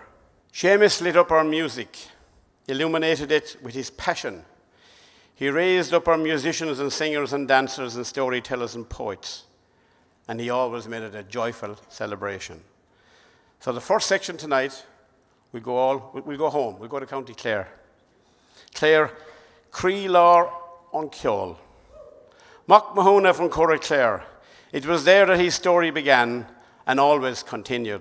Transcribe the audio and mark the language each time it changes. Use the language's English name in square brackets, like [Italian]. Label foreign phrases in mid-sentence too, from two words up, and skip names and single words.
[English] Séamus lit up our music, illuminated it with his passion. He raised up our musicians and singers and dancers and storytellers and poets, and he always made it a joyful celebration. So the first section tonight, we'll go home, we'll go to County Clare. Clare, [Irish] chroí an Cheoil. [English] Mc Mahon from Cotter Clare. It was there that his story began and always continued.